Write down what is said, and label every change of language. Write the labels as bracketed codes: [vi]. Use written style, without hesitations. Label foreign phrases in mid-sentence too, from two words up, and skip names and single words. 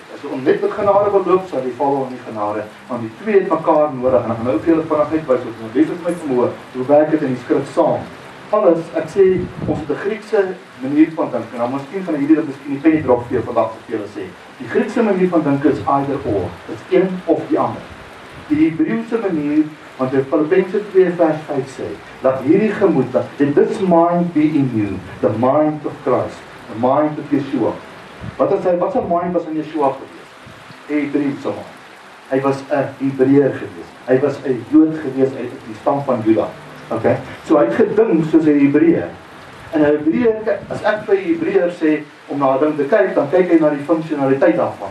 [af] As jy net met genade wil loop, sal jy val onder die genade. Want die twee het mekaar nodig. En ek gaan nou vir julle vinnig uitwys wat ons lees met my vermoë. Hoe werk dit in die skrif saam? Alles, ek sê, ons het 'n Griekse manier van dink. En dan miskien van hierdie dat miskien die penny drop vir jou vandag vir julle sê. Die Griekse manier van dink is [en] either or. [af] Dit is een of die ander. Die Hebreëse manier, want in Filippense 2 vers 5 sê, dat hierdie gemoed, [en] that this mind be in you, the mind of Christ, the mind of Yeshua. [af] Wat is mind was in Yeshua gewees? Hebreëse mind. Hy was 'n Hebreër gewees. Hy was 'n Jood gewees uit die stam van Juda. Okay? So hy het gedink soos 'n Hebreër. En 'n Hebreër, as ek vir 'n Hebreër sê om na 'n ding te kyk, dan kyk hy na die funksionaliteit daarvan.